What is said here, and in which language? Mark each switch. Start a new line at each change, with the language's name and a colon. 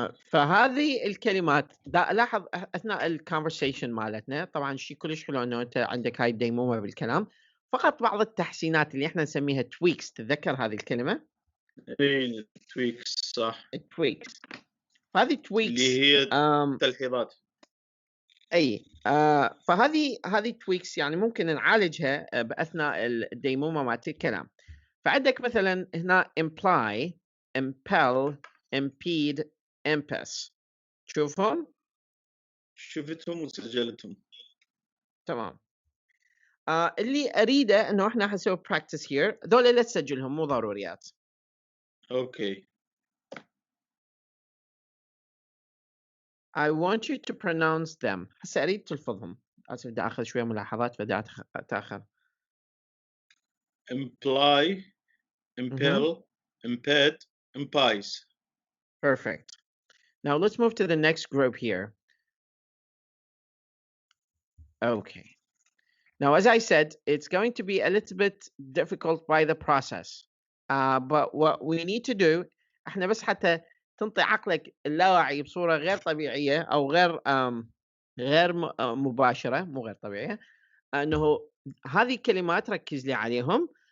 Arabic: فهذه الكلمات لاحظ اثناء الكونفرسيشن مالتنا، طبعا شيء كلش حلو انه انت عندك هاي الديمومه بالكلام، فقط بعض التحسينات اللي احنا نسميها تويكس. تتذكر هذه الكلمه؟ تويكس صح. تويكس. هذه تويكس اللي هي تلحيظات. اي فهذه تويكس يعني ممكن نعالجها باثناء الديمومه مالت الكلام. فعندك مثلا هنا
English: imply, impel, impede, impasse.
Arabic: شوفهم؟ شفتهم وسجلتهم. تمام. اللي اريده انه احنا حنسوي
English: practice here.
Arabic: ذولا لا تسجلهم، مو ضروريات. اوكي.
English: I want you to pronounce them.
Arabic: هسه اريد تلفظهم. اسف بدي اخذ شويه ملاحظات فبدي اتاخر.
English: imply, impel, impede, impies. Perfect. Now let's move to the next group here. Okay. Now, as I said, it's going to be a little bit difficult by the process. But what we need to do,
Arabic: احنا بس حتى تنطي عقلك اللاواعي بصورة غير طبيعية أو غير مباشرة، مو غير طبيعية، أنه هذه الكلمات ركز لي عليهم.